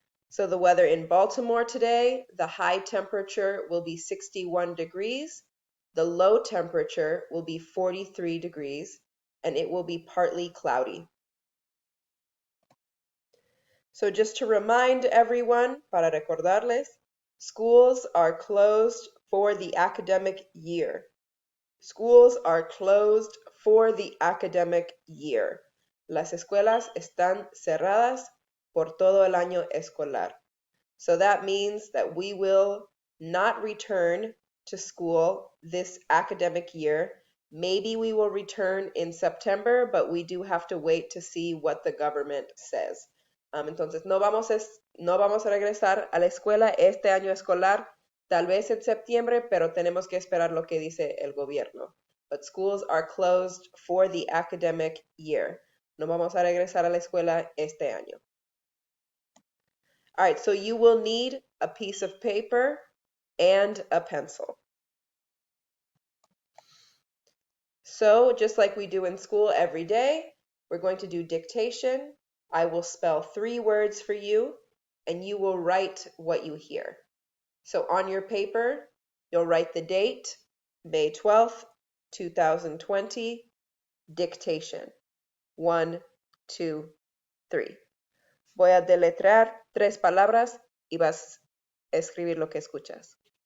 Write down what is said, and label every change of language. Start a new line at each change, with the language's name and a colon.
English: So the weather in Baltimore today, the high temperature will be 61 degrees, the low temperature will be 43 degrees, and it will be partly cloudy. So just to remind everyone,
Spanish: para recordarles,
English: schools are closed for the academic year. Schools are closed for the academic year.
Spanish: Las escuelas están cerradas por todo el año escolar.
English: So that means that we will not return to school this academic year. Maybe we will return in September, but we do have to wait to see what the government says.
Spanish: Entonces, no vamos a regresar a la escuela este año escolar, tal vez en septiembre, pero tenemos que esperar lo que dice el gobierno.
English: But schools are closed for the academic year.
Spanish: No vamos a regresar a la escuela este año.
English: All right, so you will need a piece of paper and a pencil. So just like we do in school every day, we're going to do dictation. I will spell 3 words for you, and you will write what you hear. So on your paper, you'll write the date, May 12th, 2020, dictation. 1, 2, 3.
Spanish: Voy a deletrear 3 palabras y vas a escribir lo que escuchas.